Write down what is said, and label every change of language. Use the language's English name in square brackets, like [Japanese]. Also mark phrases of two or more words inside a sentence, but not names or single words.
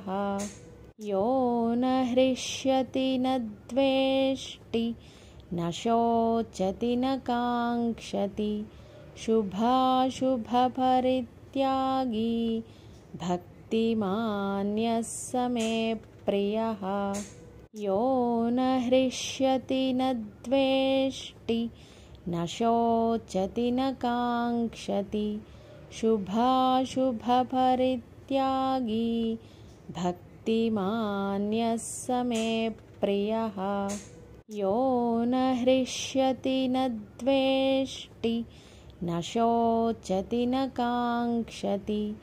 [Sanskrit] యో న హృష్యతి న ద్వేష్టి న శోచతి న కాంక్షతి శుభాశుభపరిత్యాగి భక్తిమాన్యః స మే ప్రియః. యో న హృష్యతి న ద్వేష్టి న శోచతి న కాంక్షతి शुभाशुभपरित्यागी भक्तिमान्यः स मे प्रियः यो न हृष्यति न द्वेष्टि न शोचति न काङ्क्षति